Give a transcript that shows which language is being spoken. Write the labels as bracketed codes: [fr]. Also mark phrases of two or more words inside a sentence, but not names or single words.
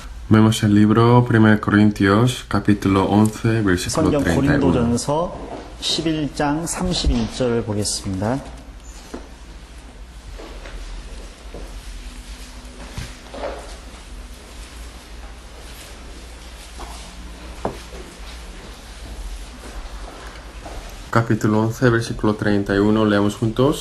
[es] Vemos el libro 1 Corintios, capítulo 11, versículo [ko] 성경 [es] 31. [ko] 고린도전서 11장 31절 보겠습니다. [es] Capítulo 11, versículo 31, leamos juntos.